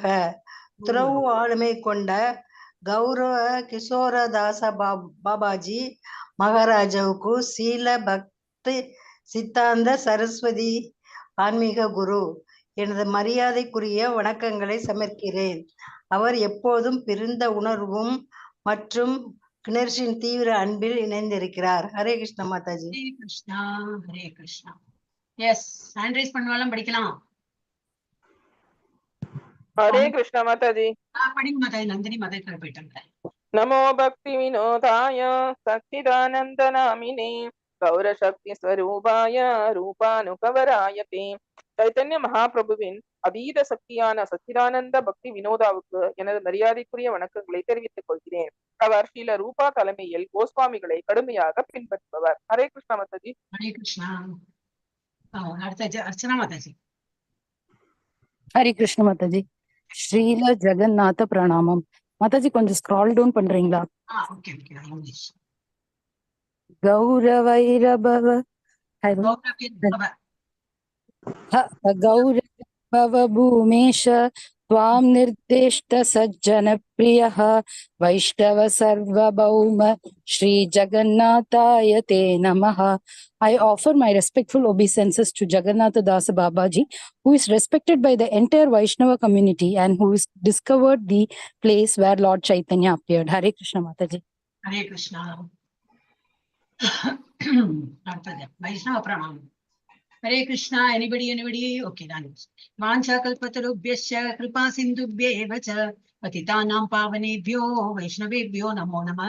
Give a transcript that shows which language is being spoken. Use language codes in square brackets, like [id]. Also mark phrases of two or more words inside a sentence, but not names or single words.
[ta] துறவு ஆளுமை கொண்ட கௌரவ கிஷோரதாச பாபாஜி மகாராஜாவுக்கு சீல பக்தி சித்தாந்த சரஸ்வதி ஆன்மீக குரு எனது மரியாதைக்குரிய வணக்கங்களை சமர்க்கிறேன். அவர் எப்போதும் பிரிந்த உணர்வும் மற்றும் கிணர்ஷின் தீவிர அன்பில் இணைந்திருக்கிறார். ஹரே கிருஷ்ண மாதாஜி. ஹரே கிருஷ்ணா ஹரே கிருஷ்ணா. எஸ், [en] hand raise [ta] பண்ணுவாலும் படிக்கலாம். [hi] हरे कृष्ण माताजी. [ta] படிங்க மாதாஜி. நந்தினி மாதாஜி போயிட்டாங்க. [sa] नमो भक्ति विनोदाय सच्चिदानंद नामिने गौर शक्ति स्वरूपाय रूपानुकवराय ते [ta] चैतन्य महाप्रभुविன் அதீத சக்தியான சச்சிதானந்த பக்தி வினோதாவுக்கு எனது மரியாதைக்குரிய வணக்கங்களை தெரிவித்துக் கொள்கிறேன். அவர் ஸ்ரீல ரூபா தலைமையில் கோஸ்வாமிகளை கடுமையாக பின்பற்றுபவர். ஹரே கிருஷ்ண மாதாஜி. ஹரே கிருஷ்ணா. அடுத்த அர்ச்சனா மாதாஜி. ஹரி கிருஷ்ண மாதாஜி. ஸ்ரீல ஜெகநாத பிரணாமம். மாதாஜி கொஞ்சம் [en] scroll down [ta] பண்றீங்களா? [en] Okay okay. English. [sa] கௌரவைரபவ गौरव भूमेश त्वां निर्दिष्ट सज्जन प्रियः वैष्णव सर्वभौम श्री जगन्नाथाय ते नमः. [en] I offer my respectful obeisances to Jagannatha Dasa Babaji, who is respected by the entire Vaishnava community and who has discovered the place where Lord Chaitanya appeared. Hare Krishna Mataji. [ta] ஹரே கிருஷ்ணா. அடுத்தது வைஷ்ணவ பிரணாமம். ஹரே கிருஷ்ணா. [en] anybody okay [ta] தான். [sa] वाञ्छा कल्पतरुभ्यश्च कृपा सिन्धुभ्येव च पतितानां पावनेभ्यो वैष्णवेभ्यो नमो नमः.